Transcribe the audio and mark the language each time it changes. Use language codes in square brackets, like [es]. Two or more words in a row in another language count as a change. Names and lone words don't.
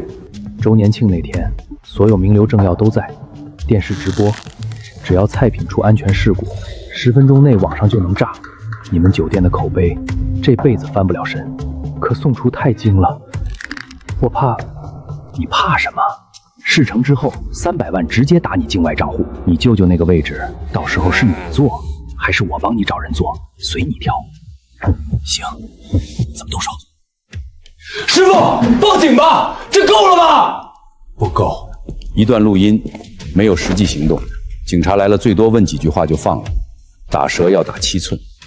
[zh] 周年慶那天，所有名流政要都在，電視直播，只要菜品出安全事故，10分鐘內網上就能炸。你們酒店的口碑這輩子翻不了身。可宋楚太精了，我怕。你怕什麼？事成之後300萬直接打你境外賬戶。你舅舅那個位置，到時候是你做，還是我幫你找人做，隨你挑。行，怎麼動手？師傅，報警吧！這夠了吧？不夠，一段錄音，沒有實際行動，警察來了最多問幾句話就放了，打蛇要打7寸。